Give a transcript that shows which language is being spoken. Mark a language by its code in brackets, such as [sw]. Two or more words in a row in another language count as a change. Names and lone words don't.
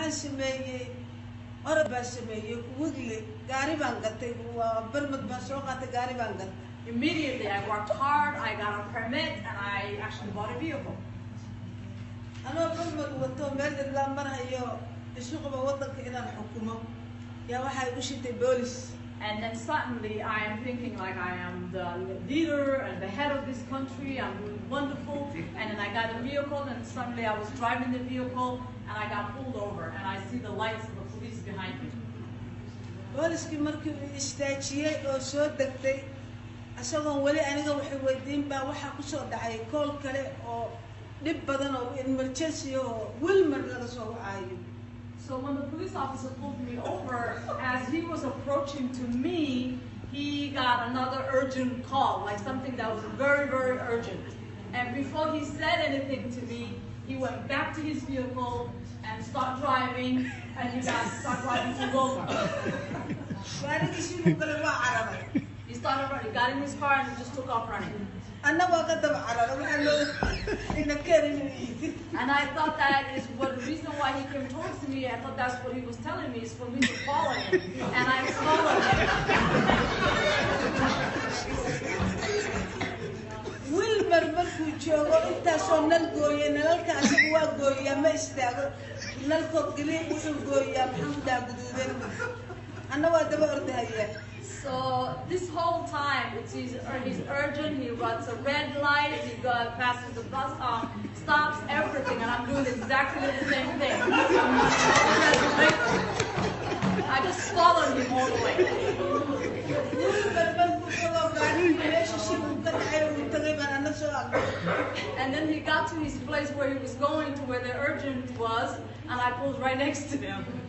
[so] waxaan sameeyay orod baan sameeyay wigli gaari baan gatay waa barmad baan soo qaatay gaari baan gatay. [en] Immediately I worked hard, I got a permit, and I actually bought a vehicle. [so] Anoo barmad wato meel idla marayo isuqba wadanka inaan xukumo yaa waxay u shitay police. [en] And then suddenly I am thinking like I am the leader and the head of this country, I'm doing wonderful. And then I got a vehicle and suddenly I was driving the vehicle and I got pulled over and I see the lights of the police behind me. [so] Police-ki markii uu istaajiyay oo soo degtay asagoo wali aniga waxay weydiin baa waxa ku soo dhacay call kale oo dhib badan oo emergency oo Wilmer laga soo wacayo. [en] So when the police officer pulled me over, as he was approaching to me, he got another urgent call, like something that was very, very urgent. And before he said anything to me, he went back to his vehicle and started driving, and he started driving to Roma. He started running, he got in his car and he just took off running. And I thought that is what the reason why he came towards me. I thought that's what he was telling me is for me to follow him, and I followed him. [so] Wilmer markuu joogo intaasoo nal gooyay nalalka asagu waa gooyaa ma istaago nalkoo geliya wuxuu gooyaa maxamudaa guduudan anna waa daba ordahaya. So this whole time, he's urgent, he runs a red light, he passes the bus stops, everything, and I'm doing exactly the same thing. I just followed him all the way. And then he got to his place where he was going to where the urgent was, and I pulled right next to him.